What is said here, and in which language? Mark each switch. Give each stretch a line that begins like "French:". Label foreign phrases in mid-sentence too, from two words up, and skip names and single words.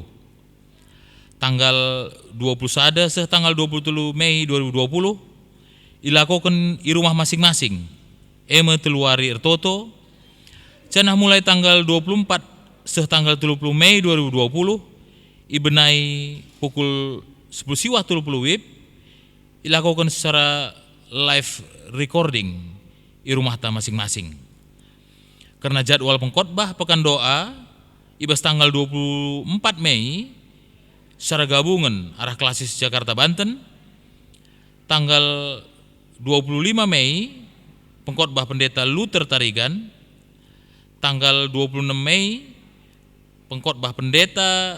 Batak Karo: Tanggal 20 sada seh tanggal 23 Mei 2020 ilakokan
Indonesian: di rumah masing-masing
Batak Karo: eme teluari ertoto. Cenah mulai tanggal 24 seh tanggal 30 Mei 2020 ibenai pukul 10 siwah 30 wib ilakokan secara
English: live recording
Batak Karo: di rumah ta masing-masing.
Indonesian: Karena jadwal pengkhotbah pekan doa ibas tanggal 24 Mei secara gabungan arah klasis Jakarta Banten, tanggal 25 Mei pengkhotbah Pendeta Luther Tarigan, tanggal 26 Mei pengkhotbah Pendeta